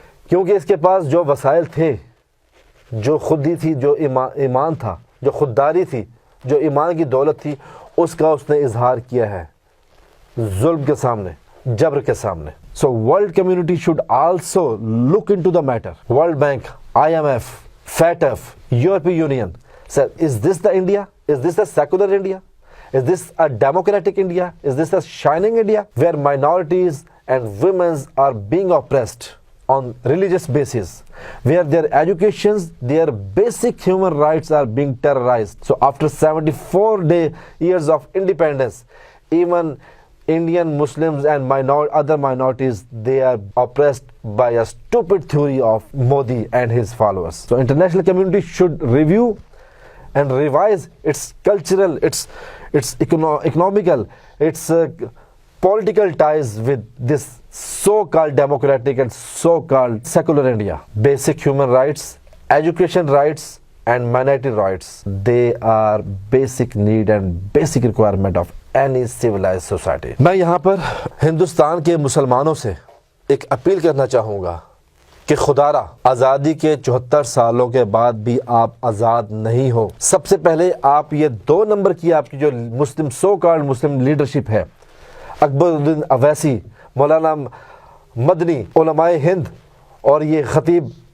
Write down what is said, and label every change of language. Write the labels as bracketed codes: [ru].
[ur] کیونکہ اس کے پاس جو وسائل تھے، جو خودی تھی، جو ایمان تھا، جو خودداری تھی، جو ایمان کی دولت تھی، اس کا اس نے اظہار کیا ہے ظلم کے سامنے، جبر کے سامنے۔ [en] So world community should also look into the matter. World Bank, IMF, FATF, European Union said, is this the India? Is this the secular India? Is this a democratic India? Is this a shining India where minorities and women are being oppressed on religious basis, where their educations, their basic human rights are being terrorized? So after 74 years of independence, even Indian Muslims and other minorities, they are oppressed by a stupid theory of Modi and his followers. So international community should review and revise its cultural, its economical, its political ties with this so-called democratic and so-called secular India. Basic human rights, education rights and minority rights, they are basic need and basic requirement of any civilized society. [ur] میں یہاں پر ہندوستان کے مسلمانوں سے ایک appeal کرنا چاہوں گا کہ خدارا آزادی کے 74 سالوں کے بعد بھی آپ آزاد نہیں ہو۔ سب سے پہلے آپ یہ 2 نمبر کی آپ کی جو مسلم سو کالڈ مسلم لیڈرشپ ہے، اکبر الدین اویسی، مولانا مدنی، علماء ہند اور یہ خطیب